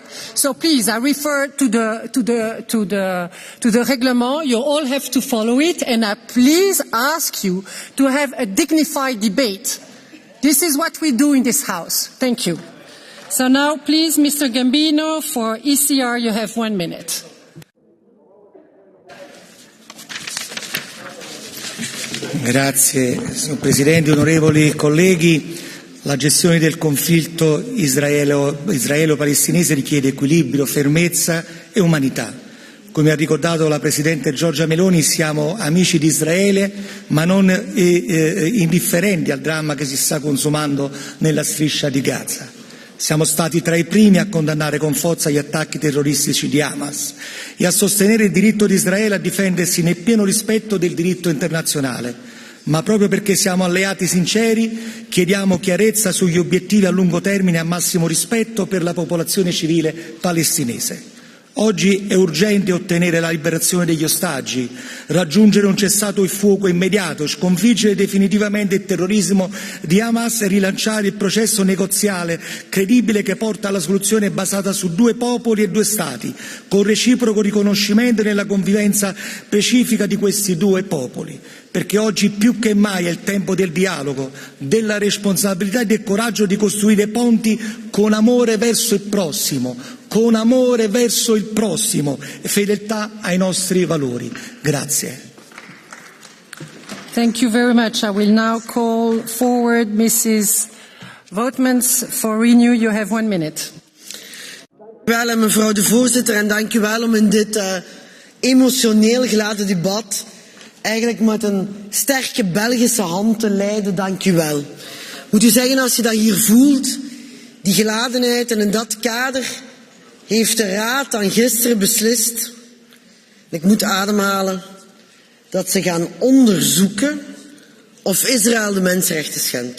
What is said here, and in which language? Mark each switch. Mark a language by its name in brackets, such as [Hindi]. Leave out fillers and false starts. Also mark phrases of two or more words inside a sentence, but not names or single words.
[English] So please, I refer to the règlement. You all have to follow it, and I please ask you to have a dignified debate. This is what we do in this House. Thank you. So now, please, Mr. Gambino, for ECR, you have 1 minute. [Italian] Grazie, signor Presidente, onorevoli colleghi. La gestione del conflitto israelo-palestinese richiede equilibrio, fermezza e umanità. Come ha ricordato la Presidente Giorgia Meloni, siamo amici di Israele, ma non indifferenti al dramma che si sta consumando nella striscia di Gaza. Siamo stati tra i primi a condannare con forza gli attacchi terroristici di Hamas e a sostenere il diritto di Israele a difendersi nel pieno rispetto del diritto internazionale. Ma proprio perché siamo alleati sinceri, chiediamo chiarezza sugli obiettivi a lungo termine e a massimo rispetto per la popolazione civile palestinese. Oggi è urgente ottenere la liberazione degli ostaggi, raggiungere un cessato il fuoco immediato, sconfiggere definitivamente il terrorismo di Hamas e rilanciare il processo negoziale credibile che porta alla soluzione basata su 2 popoli e 2 Stati, con reciproco riconoscimento nella convivenza pacifica di questi 2 popoli. Perché oggi più che mai è il tempo del dialogo, della responsabilità e del coraggio di costruire ponti con amore verso il prossimo, e fedeltà ai nostri valori. Grazie. [English] Thank you very much. I will now call forward Mrs. Voutmans for Renew. You have 1 minute. [Dutch] Dank u wel, mevrouw de voorzitter, en dank u wel om in dit emotioneel geladen debat eigenlijk met een sterke Belgische hand te leiden. Dank u wel. Moet u zeggen, als je dat hier voelt, die geladenheid, en in dat kader heeft de Raad dan gisteren beslist, ik moet ademhalen, dat ze gaan onderzoeken of Israël de mensenrechten schendt.